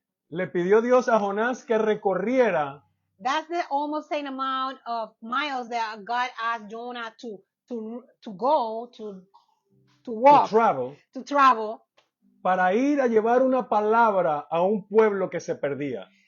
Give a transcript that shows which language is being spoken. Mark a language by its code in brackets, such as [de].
[es] Le pidió Dios a Jonás que recorriera. [en] That's the almost same amount of miles that God asked Jonah to go, to walk, to travel. [es] Para ir a llevar una palabra a un pueblo que se perdía.